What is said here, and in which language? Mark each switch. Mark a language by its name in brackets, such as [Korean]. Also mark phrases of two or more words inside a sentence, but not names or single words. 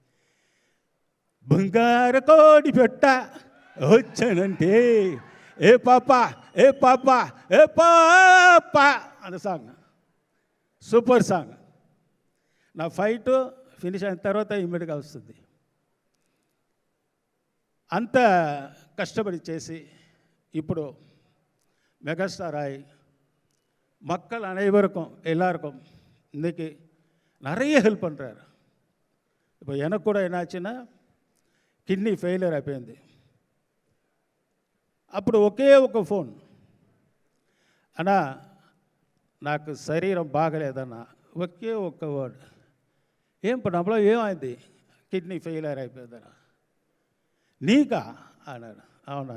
[Telugu] బంగారు కోడి పెట్ట వచ్చానంటే ఏ పాప ఏ పాప ఏ పాప అన్న సాంగ్ [English] super song. [Telugu] నా [English] fight finish [Telugu] అయిన తర్వాత ఇమ్మీడియట్గా వస్తుంది. అంత కష్టపడి చేసి ఇప్పుడు మెగాస్టార్ [Tamil] ஆகி மக்கள் அனைவருக்கும் எல்லாருக்கும் இன்றைக்கி நிறைய ஹெல்ப் பண்ணுறாரு. இப்போ எனக்கு கூட என்னாச்சுன்னா [Telugu] కిడ్నీ ఫెయిలియర్ అయిపోయింది. అప్పుడు ఒకే ఒక ఫోన్, అన్నా నాకు శరీరం బాగలేదన్న ఒకే ఒక్క వర్డ్, ఏం పనప్పుడు ఏమైంది? [English] kidney failure [Telugu] అయిపోయిందన్న. నీకా అన్నాడు. అవునా?